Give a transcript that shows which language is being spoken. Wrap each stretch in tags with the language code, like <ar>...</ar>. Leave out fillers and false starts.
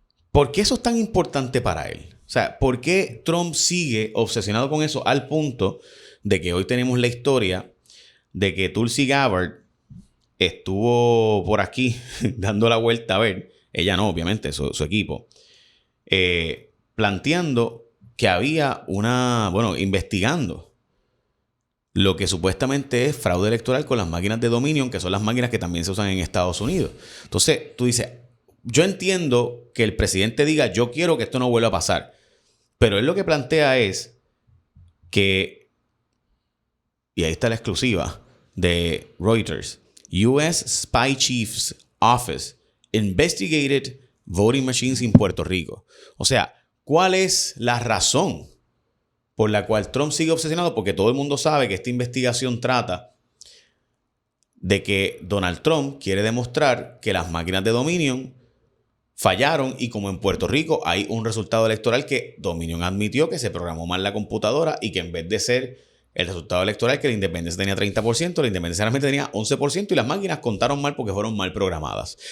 <es>¿Por qué eso es tan importante para él? O sea, ¿por qué Trump sigue obsesionado con eso al punto de que hoy tenemos la historia de que Tulsi Gabbard estuvo por aquí dando la vuelta a ver, ella no, obviamente, su equipo, planteando que había investigando lo que supuestamente es fraude electoral con las máquinas de Dominion, que son las máquinas que también se usan en Estados Unidos. Entonces, tú dices, yo entiendo que el presidente diga, yo quiero que esto no vuelva a pasar, pero él lo que plantea es que, y ahí está la exclusiva de Reuters, U.S.</es> <en>Spy Chief's Office investigated voting machines in Puerto Rico.</en> <es>O sea, ¿cuál es la razón por la cual Trump sigue obsesionado? Porque todo el mundo sabe que esta investigación trata de que Donald Trump quiere demostrar que las máquinas de Dominion fallaron y como en Puerto Rico hay un resultado electoral que Dominion admitió que se programó mal la computadora y que en vez de ser el resultado electoral que la independencia tenía 30%, la independencia realmente tenía 11% y las máquinas contaron mal porque fueron mal programadas.</es>